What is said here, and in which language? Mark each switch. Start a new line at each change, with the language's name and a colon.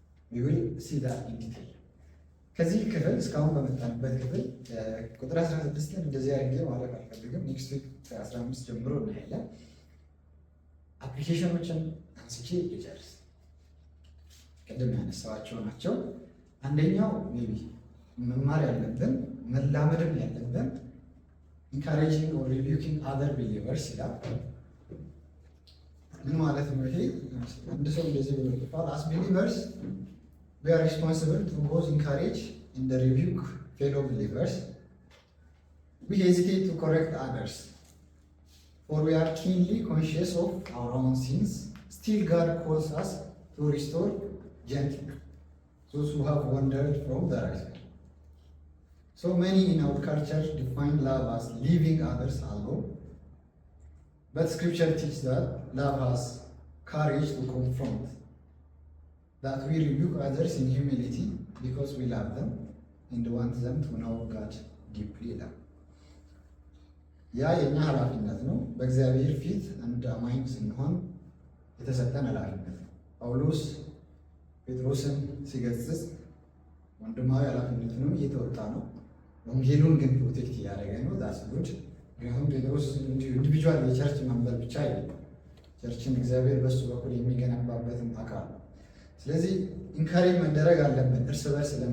English: we will see that in detail።
Amharic: ከዚህ ክፍል እስካሁን በመጣንበት ክፍል ቁጥር 16 እንደዚህ አድርጌ ማለት አልፈልግም። ኔክስት ዊክ ከ15 ጀምሮ እናያለን። አፕሊኬሽኖችን አንስቼ ልጨርስ። ቅድም ያነሳኋቸው ናቸው። አንደኛው ሜቢ መማር ያለብን መላመድም ያለብን
English: ኢንካሬጂንግ ኦር ሪቢውኪንግ አዘር ቢሊቨርስ
Amharic: ይላል። ምን ማለት ነው ይሄ? አንድ ሰው እንደዚህ ብሎ ይባል
English: አስ ቢሊቨርስ we are responsible to both encourage and rebuke fellow believers. We hesitate to correct others, for we are keenly conscious of our own sins. Still, God calls us to restore gently those who have wandered from the right way. So many in our culture define love as leaving others alone, but Scripture teaches that love has courage to confront, that we rebuke others in humility because we love them and want them to know God deeply love.
Amharic: ያ የኛ ኃላፊነት ነው። በእግዚአብሔር ፊት አንድ አማኝ ስንሆን የተሰጠን ኃላፊነት ነው። ጳውሎስ ጴጥሮስን ሲገስጽ ወንድማዊ ኃላፊነቱንም እየተወጣ ነው። ወንጌሉን ግን ፕሮቴክት እያደረገ ነው።
English: ዳስ ጉድ።
Amharic: ምክንያቱም ጴጥሮስ ኢንዲቪጁዋል የቸርች መንበር ብቻ አይደለም፣ ቸርችን እግዚአብሔር በሱ በኩል የሚገነባበትም አካል ነው። ስለዚህ ኢንካሬጅ መደረግ አለብን። እርስ በርስ